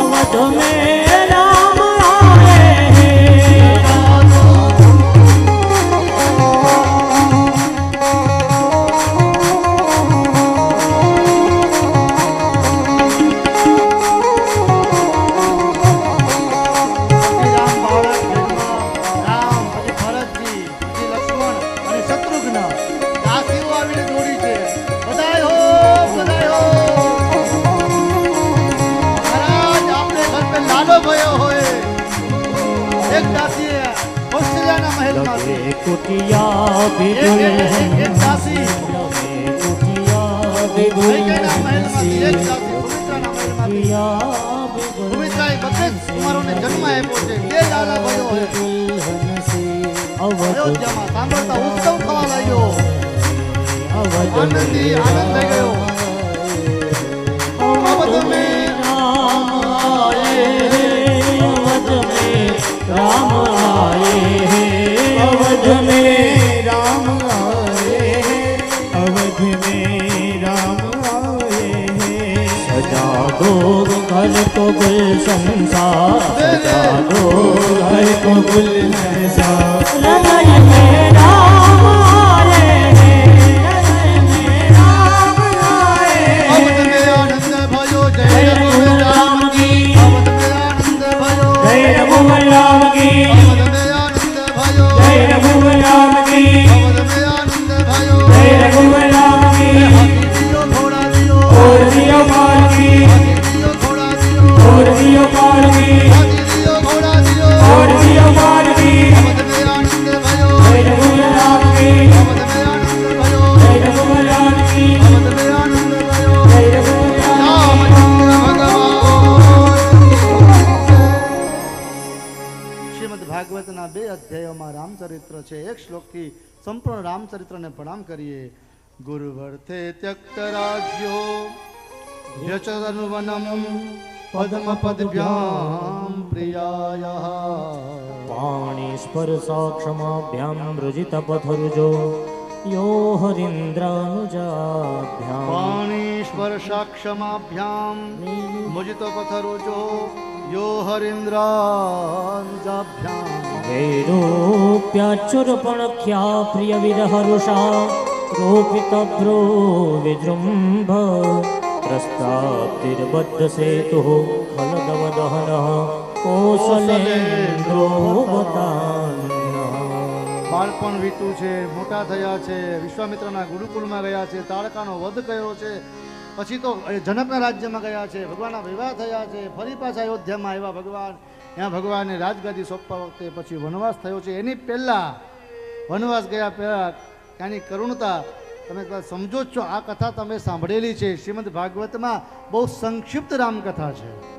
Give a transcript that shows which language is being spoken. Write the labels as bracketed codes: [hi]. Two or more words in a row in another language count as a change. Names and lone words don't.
[hi] अवध में राम आए [gu] રામ બાળક જન્મ રામ પછી ભરતજી પછી લક્ષ્મણ અને શત્રુઘ્ન દાસીઓ આવીને દોડી છે બધાય હો મહારાજ આપણે [hi] घर पे लालो भयो [gu] હોય એક દાસીએ કૌશલ્યાના મહેલમાંથી [hi] लगे कुटिया भी [gu] એક દાસી [hi] कुटिया भी [gu] કૈકેયીના મહેલમાંથી એક દાસી સુમિત્રાના મહેલમાંથી સુમિત્રાએ 32 કુમારોને જન્મ આપ્યો છે બે [hi] लाला भयो [gu] હોય અયોધ્યામાં સાંભળતા ઉત્સવ થવા લાગ્યો આનંદી આનંદ થઈ ગયો [hi] अवध में राम आए अवध में राम आए अवध में राम आए अवध में राम आए सजा दो घर को गुलशन सा सजा दो घर को गुलशन सा हृदय में राम आए हृदय में राम आए अवध में आनंद भयो जय रघुवीर राम की अवध में आनंद भयो जय रघुवर राम की अवध में आनंद भयो जय रघुवर राम की अवध में आनंद भयो जय रघुवर राम की हाथी दियो घोड़ा दियो और दियो पार की हाथी दियो घोड़ा दियो और दियो पार की हाथी दियो घोड़ा दियो और दियो पार की अवध में आनंद भयो जय रघुवर राम की अवध में आनंद भयो जय रघुवर राम की अवध में आनंद भयो जय रघुवर राम [gu] રામચંદ્ર ભગવાન શ્રીમદ ભાગવતના 2 અધ્યાયોમાં રામચરિત્ર છે એક શ્લોકથી સંપૂર્ણ રામચરિત્રને પ્રણામ કરીએ [sa] गुरुवर्ते त्यक्त राज्यो व्यचरनुवनम पद्मपदभ्याम प्रियायः पाणी स्पर्शाक्षमाभ्यां रजित पथरुजो यो हरीन्द्रानुजाभ्यां पाणी स्पर्शाक्षमाभ्याम मुजितो पथरुजो यो हरीन्द्रांजाभ्याम वैरूप्याच्युरपणख्या प्रिय विरहरुषा रोपितभ्रो विजृम्भ प्रस्ताप्तिर्बद्ध सेतुः फलदवदहनः कौसलेन्द्रो बतान्नः [gu] બાળપણ વીત્યું છે મોટા થયા છે વિશ્વામિત્રના ગુરુકુળમાં ગયા છે તારકાનો વધ કર્યો છે પછી તો જનકના રાજ્યમાં ગયા છે ભગવાનના વિવાહ થયા છે ફરી પાછા અયોધ્યામાં આવ્યા ભગવાન ત્યાં ભગવાનને રાજગાદી સોંપવા વખતે પછી વનવાસ થયો છે એની પહેલા વનવાસ ગયા પહેલા ત્યાંની કરુણતા તમે કદાચ સમજો જ છો આ કથા તમે સાંભળેલી છે શ્રીમદ ભાગવતમાં બહુ સંક્ષિપ્ત રામકથા છે